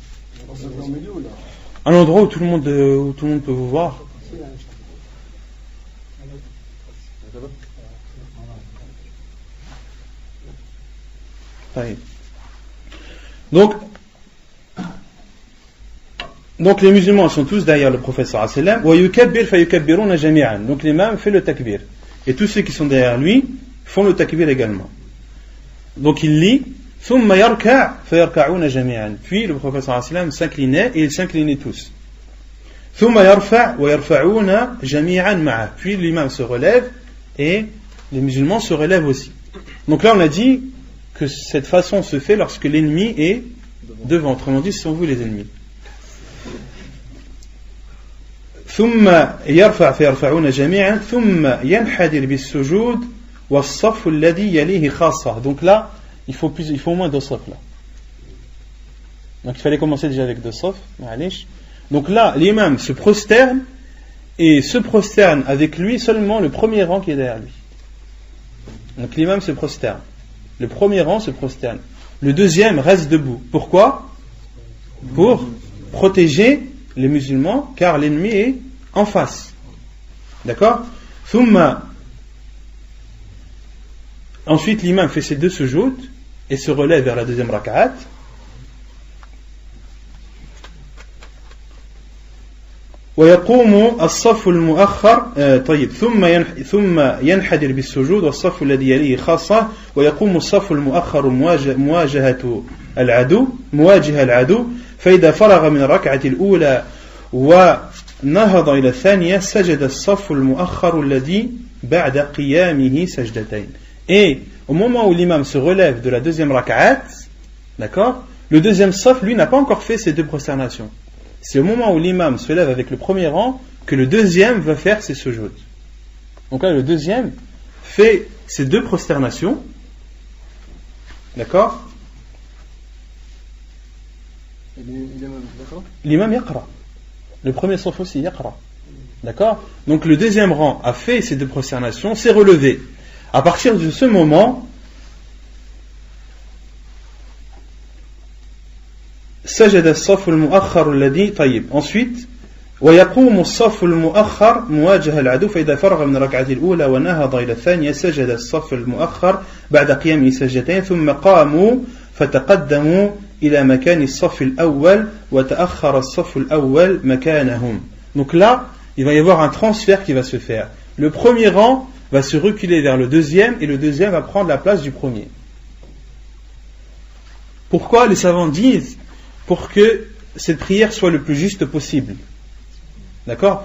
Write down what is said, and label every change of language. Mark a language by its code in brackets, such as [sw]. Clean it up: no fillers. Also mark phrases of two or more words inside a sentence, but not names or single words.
[fr] Un endroit où tout le monde peut vous voir. Donc les musulmans sont tous derrière le prophète [ar] صلى الله عليه وسلم. ويكبر فيكبرون جميعا. [fr] Donc l'imam fait le takbir et tous ceux qui sont derrière lui font le takbir également. Donc il lit [ar] ثم يركع فيركعون جميعا. [fr] Puis le prophète [ar] صلى الله عليه وسلم [fr] s'inclinait et ils s'inclinaient tous. [ar] ثم يرفع ويرفعون جميعا معا. [fr] Puis l'imam se relève et les musulmans se relèvent aussi. Donc là on a dit que cette façon se fait lorsque l'ennemi est devant. Autrement dit, ce sont vous les ennemis. [ar] ثم يرفع فيرفعون جميعا ثم ينحدر بالسجود والصف الذي يليه خاصة. [fr] Donc là, il faut au moins 2 safs là. Donc il fallait commencer déjà avec 2 safs. Donc là, l'imam se prosterne et se prosterne avec lui seulement le premier rang qui est derrière lui. Donc l'imam se prosterne. Le premier rang se prosterne. Le deuxième reste debout. Pourquoi? Pour protéger les musulmans, car l'ennemi est en face. D'accord? Ensuite, l'imam fait ses 2 sujouds et se relève vers la deuxième rak'at. [ar] ويقوم الصف المؤخر طيب ثم ينحدر بالسجود والصف الذي يليه خاصة ويقوم الصف المؤخر مواجهة العدو فإذا فرغ من الركعة الأولى ونهض إلى الثانية سجد الصف المؤخر الذي بعد قيامه سجدتين. [fr] Et au moment où l'imam se relève de la deuxième rak'at, d'accord, le deuxième saf lui n'a pas encore fait ses 2 prosternations. C'est au moment où l'imam se lève avec le premier rang que le deuxième va faire ses sujouds. Donc là, le deuxième fait ses 2 prosternations. D'accord? L'imam yaqra. Le premier saf aussi yaqra. D'accord? Donc le deuxième rang a fait ses 2 prosternations, s'est relevé. À partir de ce moment, [ar] سجد الصف المؤخر الذي طيب ensuite ويقوم الصف المؤخر مواجهة العدو فإذا فرغ من الركعة الأولى ونهض إلى الثانية سجد الصف المؤخر بعد قيامه سجدتين ثم قاموا فتقدموا إلى مكان الصف الأول وتأخر الصف الأول مكانهم. [fr] Donc là, il va y avoir un transfert qui va se faire. Le premier rang va se reculer vers le deuxième et le deuxième va prendre la place du premier. Pourquoi? Les savants disent pour que cette prière soit le plus juste possible. D'accord?